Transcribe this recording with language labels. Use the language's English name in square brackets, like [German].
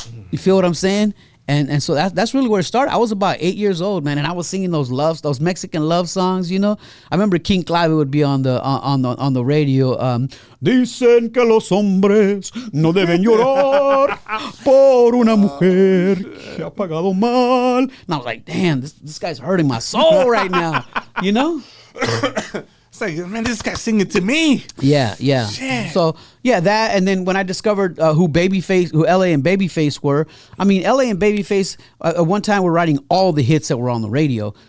[English] You feel what I'm saying? And so that's really where it started. I was about 8 years old, man, and I was singing those Mexican love songs. I remember King Clive would be on the radio. [Spanish] Dicen que los hombres no deben llorar por una mujer que ha pagado mal. [English] And I was like, damn, this guy's hurting my soul right now. It's like, man, this guy's singing to me. Yeah. Shit. So, that, and then when I discovered who LA and Babyface were, LA and Babyface at one time were writing all the hits that were on the radio.